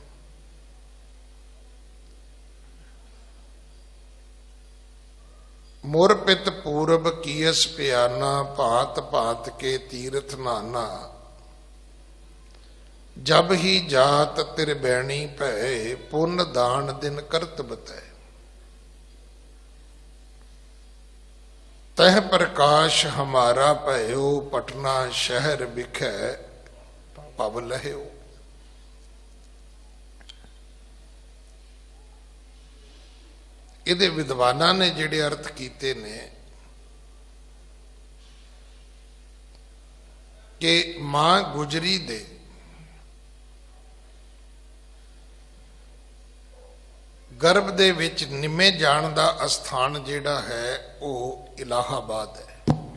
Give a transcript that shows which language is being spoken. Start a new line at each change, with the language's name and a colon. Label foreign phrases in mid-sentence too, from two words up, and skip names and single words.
Hindi: मुर पित पूरब कीयस प्याना, भांत भांत के तीर्थ नाना, जब ही जात त्रिबैणी भय, पुन दान दिन करत बतै। तह प्रकाश हमारा भयो, पटना शहर बिखै पव लह्यो।
Punjabi: ਇਹਦੇ ਵਿਦਵਾਨਾਂ ਨੇ ਜਿਹੜੇ ਅਰਥ ਕੀਤੇ ਨੇ ਕਿ ਮਾਂ ਗੁਜਰੀ ਦੇ ਗਰਭ ਦੇ ਵਿੱਚ ਨਿਮੇ ਜਾਣ ਦਾ ਅਸਥਾਨ ਜਿਹੜਾ ਹੈ ਉਹ ਇਲਾਹਾਬਾਦ ਹੈ।